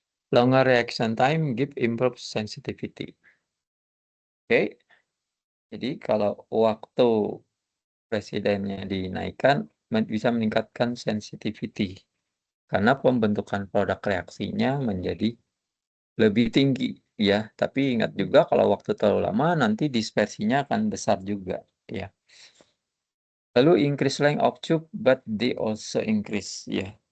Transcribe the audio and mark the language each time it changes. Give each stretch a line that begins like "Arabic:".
English: Longer reaction time give improved sensitivity.
Indonesian: Oke. Jadi kalau waktu residennya dinaikkan bisa meningkatkan sensitivity karena pembentukan produk reaksinya menjadi lebih tinggi ya. Tapi ingat juga kalau waktu terlalu lama nanti dispersinya akan besar juga ya.
English: Lalu increase length of tube but they also increase ya.